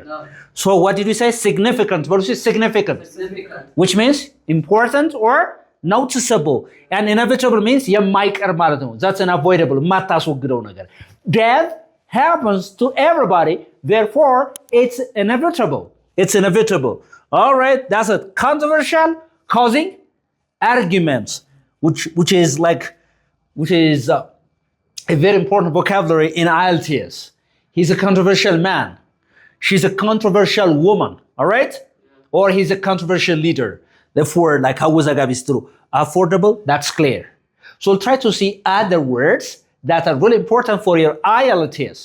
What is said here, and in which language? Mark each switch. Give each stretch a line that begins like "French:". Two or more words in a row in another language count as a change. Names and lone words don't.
English: no. So what did you say significant what is significant which means important or noticeable and inevitable means
Amharic: የማይቀር ማለት ነው
English: that's unavoidable
Amharic: ማታስወግደው ነገር
English: death happens to everybody therefore it's inevitable all right that's it controversial causing arguments which is a very important vocabulary in IELTS he's a controversial man she's a controversial woman all right or he's a controversial leader therefore like awuzagabi is true affordable that's clear so we'll try to see other words that are really important for your IELTS.